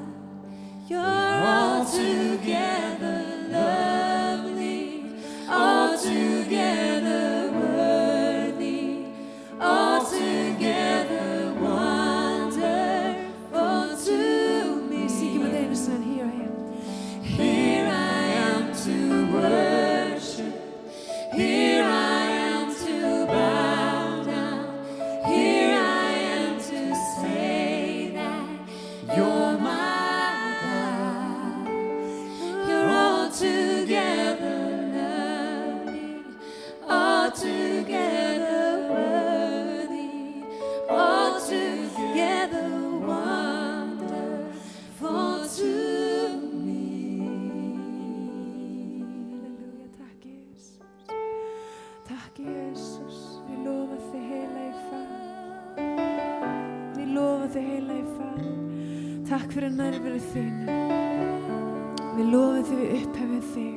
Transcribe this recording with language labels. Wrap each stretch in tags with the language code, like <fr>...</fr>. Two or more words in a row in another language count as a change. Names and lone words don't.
<en>You're altogether lovely, altogether worthy, altogether wonderful to me.</en> <is>Syngjum við einu sann,</is> <en>here I am. Here I am to worship, here I am to bow down, here I am to say that you're my God. You're altogether lovely, altogether worthy, altogether wonderful to me.</en> <is>Halleluja, takk Jesus. Takk Jesus, við lofa þig heilagi Faðir. Við lofa þig heilagi Faðir. Takk fyrir nærveru þína. Við lofum þig, við upphefum þig.</is>